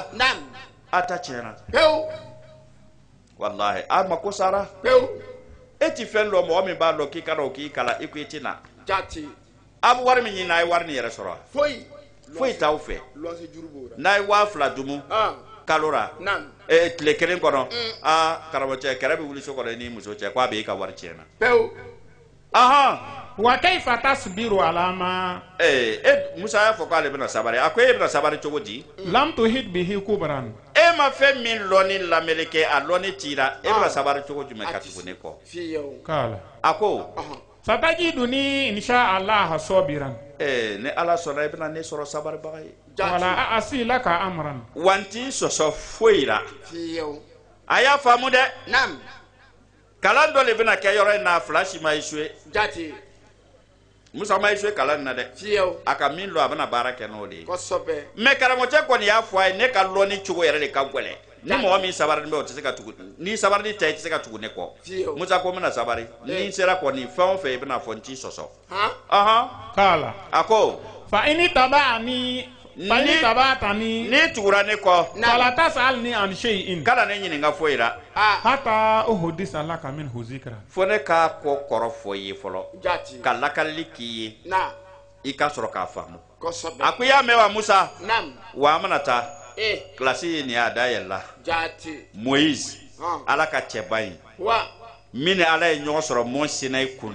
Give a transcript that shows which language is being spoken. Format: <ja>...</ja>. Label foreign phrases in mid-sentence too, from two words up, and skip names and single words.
<bm>A ta tiɲɛna wallahi a ma ko sara e ti fɛn dɔ mɔgɔ min b'a dɔn k'i ka dɔn k'i kalan i ko i tɛ na a bɛ wari min ɲini a ye wari nin yɛrɛ sɔrɔ foyi t'aw fɛ n'a ye 2000 dumu kalo ra tile kelen kɔnɔ karamɔgɔcɛ kɛrɛ bɛ wuli so kɔnɔ i ni muso cɛ k'a bɛ e ka wari tiɲɛna.</bm> <ar>وكيف تصبر على ما.</ar> <bm>Musa y'a fɔ k'ale bɛna sabari a ko e bɛna sabari cogo di.</bm> <ar>لم تحط به خبرا.</ar> <bm>E ma fɛn min lɔnni lamɛli kɛ a lɔnni tira e bɛna sabari cogo jumɛn ka tugu ne kɔ.</bm> <ar>Kala.</ar> <bm>A ko.</bm> <ar>ستجدني إن شاء الله صابرا.</ar> <bm>Ni Ala sɔnna e bɛna ne sɔrɔ sabaribaga ye.</bm> <ar>ولا أعصي لك أمرا.</ar> <bm>Wa n t'i sɔsɔ foyi la. A y'a faamu dɛ. Kalan dɔ de bɛna kɛ yɔrɔ in na fila si ma échoué. Musa ma échoué kalan na dɛ. A ka min lɔ a bɛna baara kɛ n'o de ye. Mais karamɔgɔcɛ kɔni y'a fɔ a ye ne ka lɔnni cogo yɛrɛ de ka gɛlɛn. Ni mɔgɔ min sabarinen bɛ o tɛ se ka tugu ni sabarinin tɛ i tɛ se ka tugu ne kɔ. Musa ko n bɛna sabari ni n sera kɔni fɛn o fɛn i bɛna fɔ n t'i sɔsɔ.</bm> <ar>Kala.</ar> <bm>A ko.</bm> <ar>فإن اتبعتني.</ar> <bm>Ni tugura ne kɔ.</bm> <ar>فلا تسألني عن شيء.</ar> <bm>Kana ne ɲininka foyi la.</bm> <ar>حتى أحدث لك منه ذكرا.</ar> <bm>Fo ne k'a kɔ kɔrɔ fɔ i ye fɔlɔ. Ka lakalili k'i ye. I ka sɔrɔ k'a faamu. A ko i y'a mɛn wa Musa. Wa an bɛna taa. Kilasi nin y'a dayɛlɛ. Moïse Ala ka cɛba in. Min ni Ala ye ɲɔgɔn sɔrɔ Mont Sinaï kunna.</bm>